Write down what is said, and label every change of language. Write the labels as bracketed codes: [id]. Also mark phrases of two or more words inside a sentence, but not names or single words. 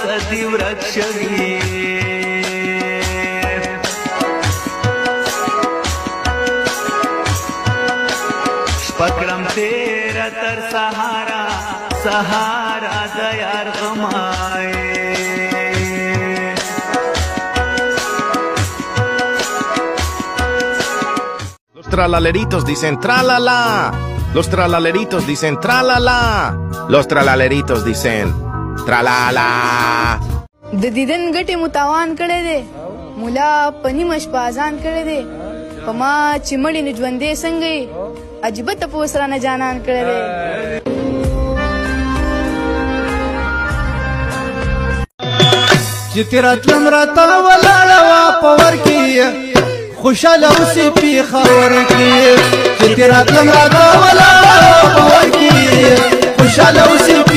[ps] دې ورک شوي شپه کړم تېره تر سهاره سهاره د یار غمای [es] Los tralaleritos dicen tralala. Los tralaleritos dicen tralala. Los tralaleritos dicen tralala. [ps] د دیدن ګټې متاوان کړی دی مولا په نیمه شپه اذان کړی دی په ما چې مړې نو ژوندې څنګه یې عجیبه تپوس رانه جانان کړی دی چې تیره تلم راته ولاړه وه په ور کې خوشحاله اوسې پېښور کې چې تیره تلم راته ولاړه وه په ور کې خوشحاله اوسې